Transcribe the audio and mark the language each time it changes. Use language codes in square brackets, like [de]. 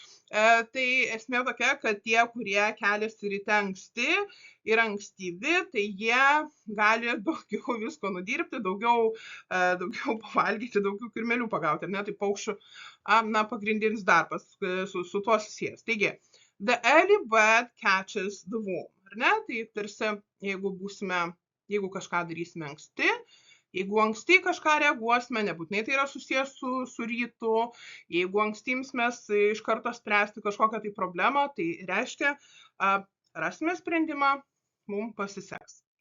[lt] Tai esmė tokia, kad tie, kurie keliasi ryte anksti ir ankstyvi, tai jie gali daugiau visko nudirbti, daugiau pavalgyti, daugiau kirmelių pagauti. Ne? Tai paukščių pagrindinis darbas su tuo susijęs. [en] Taigi, the early bird catches the worm. [lt] Ar ne? Tai tarsi, jeigu kažką darysime anksti, jeigu anksti kažką reaguosime, nebūtinai tai yra susijęs su rytu, jeigu anksti imsimės iš karto spręsti kažkokią tai problemą, tai reiškia, rasime sprendimą, mums pasiseks.